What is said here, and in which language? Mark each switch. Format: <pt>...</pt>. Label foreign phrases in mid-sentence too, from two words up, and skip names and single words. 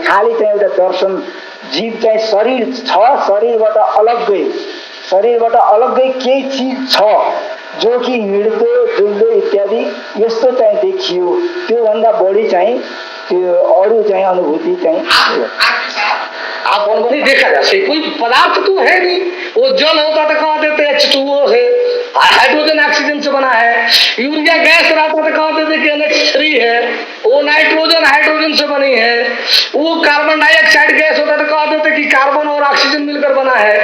<ne>खालि चाहिँ एउटा दर्शन, जीव चाहिँ शरीर छ, शरीरबाट अलग्गै केही चिज छ जो कि हिँड्दो डुल्दो इत्यादि यस्तो चाहिँ देखियो। त्योभन्दा बढी चाहिँ त्यो अरू चाहिँ अनुभूति चाहिँ</ne> <hi>आप उनको नहीं देखा जा सकता, कोई पदार्थ तो है नहीं। वो जल होता तो कह देते H2O है,</hi> <en>hydrogen oxygen</en> <hi>से बना है।</hi> <en>urea gas</en> <hi>रहता तो कह देते कि NH3 है, वो</hi> <en>nitrogen hydrogen</en> <hi>से बनी है। वो</hi> <en>carbon dioxide gas</en> <hi>होता तो कह देते कि कार्बन और ऑक्सीजन मिलकर बना है।</hi>